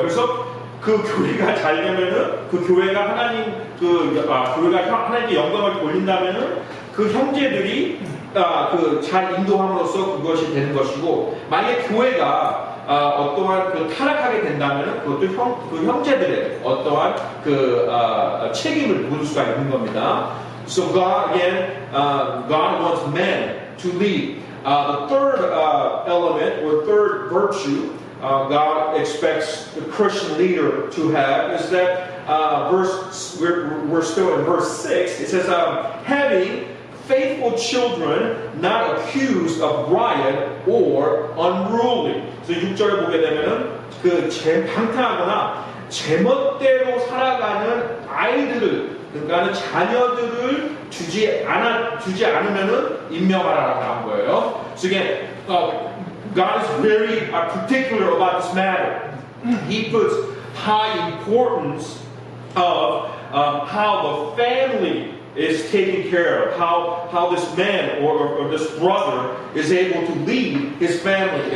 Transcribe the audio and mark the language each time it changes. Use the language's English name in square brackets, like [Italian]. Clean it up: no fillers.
[Korean] 그래서 그 교회가 잘 되면은 그 교회가 교회가 하나님께 영광을 돌린다면은 그 형제들이 잘 인도함으로써 그것이 되는 것이고 만약에 교회가 어떠한 타락하게 된다면 그것도 그 형제들의 어떠한 책임을 묻을 수가 있는 겁니다. [English] So God wants men to lead. The third element or third virtue God expects the Christian leader to have is that we're still in verse 6. It says, having faithful children, not accused of riot or unruly. [Korean] 그래서 6절을 보게 되면은 방탕하거나 제멋대로 살아가는 아이들을, 그러니까 자녀들을 두지 않으면은 임명하라라고 나온 거예요. [English] So again, God is very particular about this matter. He puts high importance of how the family is taken care of, how this man or this brother is able to lead his family.